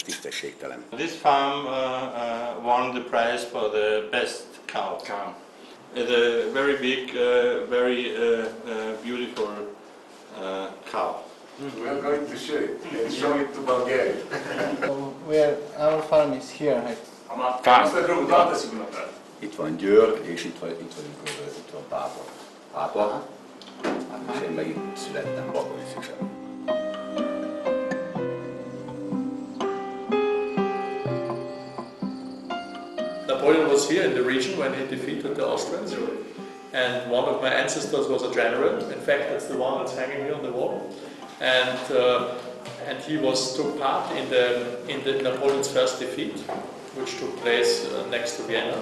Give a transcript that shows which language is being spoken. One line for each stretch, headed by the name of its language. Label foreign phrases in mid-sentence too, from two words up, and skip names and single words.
English: This farm won the prize for the best cow. It's a very big, very beautiful cow. We are going to show it and show it to Bulgaria. Where our farm is here.
Hungarian: itt van Győr, és itt van Pápa. Pápa, és én meg itt születtem, Bakony-Szüksem.
English: Napoleon was here in the region when he defeated the Austrians, and one of my ancestors was a general. In fact, that's the one that's hanging here on the wall, and he took part in the Napoleon's first defeat, which took place next to Vienna.